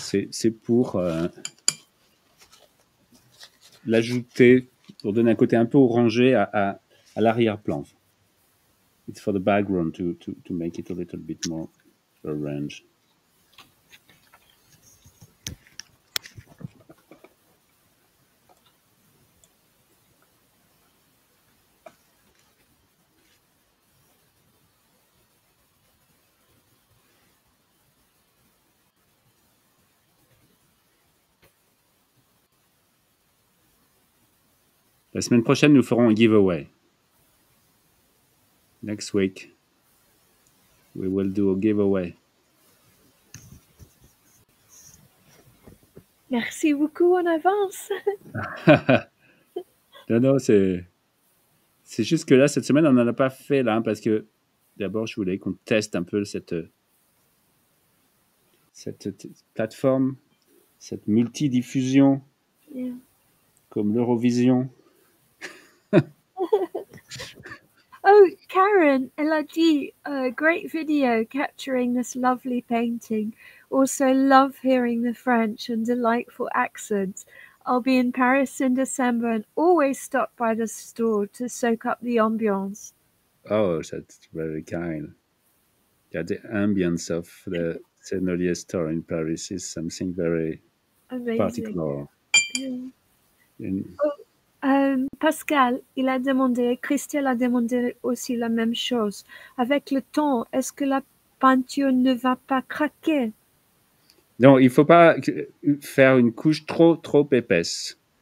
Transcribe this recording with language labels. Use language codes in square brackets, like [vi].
[fr] C'est pour l'ajouter, pour donner un côté un peu orangé à l'arrière-plan. [en] It's for the background to make it a little bit more orange. [fr] La semaine prochaine, nous ferons un giveaway. [en] Next week, we will do a giveaway. [fr] Merci beaucoup en avance. Non, c'est juste que là, cette semaine, on n'en a pas fait là, parce que d'abord, je voulais qu'on teste un peu cette plateforme, cette multidiffusion, [en] Yeah. [fr] comme l'Eurovision. [en] Oh, Karen, [fr] elle a dit, [en] great video capturing this lovely painting. Also love hearing the French and delightful accents. I'll be in Paris in December and always stop by the store to soak up the ambiance. Oh, that's very kind. Yeah, the ambience of the Sennelier store in Paris is something very Amazing. particular. Yeah. In- [fr] Pascal, il a demandé, Christelle a demandé aussi la même chose. Avec le temps, est-ce que la peinture ne va pas craquer? Non, il ne faut pas faire une couche trop épaisse.